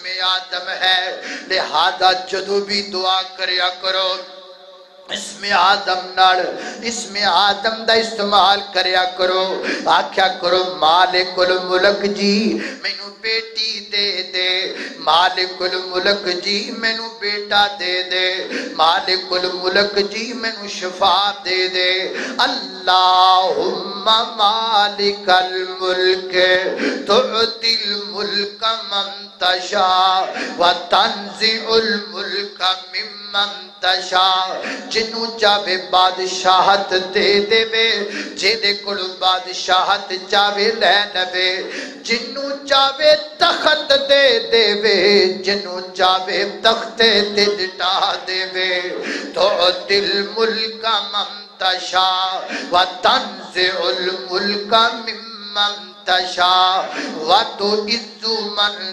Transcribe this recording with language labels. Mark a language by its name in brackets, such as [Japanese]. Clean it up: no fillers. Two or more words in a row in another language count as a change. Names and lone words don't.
[Punjabi] اعظم ہے، لہذا جدو بھی دعا کریا کرو اسم اعظم نال، اسم اعظم دا استعمال کریا کرو، آکھیا کرو مالک الملک جی مینو بیٹی دے دے، مالک الملک جی مینو بیٹا دے دے، مالک الملک جی مینو شفا دے دے۔ [Arabic] اللہم مالک الملک تُعْطِي الملک من تشاء وَتَنزِعُ الملک ممن تشاء، [Punjabi] جنوں چاہے بادشاہت دے دے وے، جیدے کل بادشاہت چاہے لے لوے، جنوں چاہے تخت دے دے وے، جنوں چاہے تخت تے لٹا دے وے۔ [Arabic] تُعْطِي الملک من تشاء وَتَنزِعُ الملک ممن تشاء وَتُعِزُّ من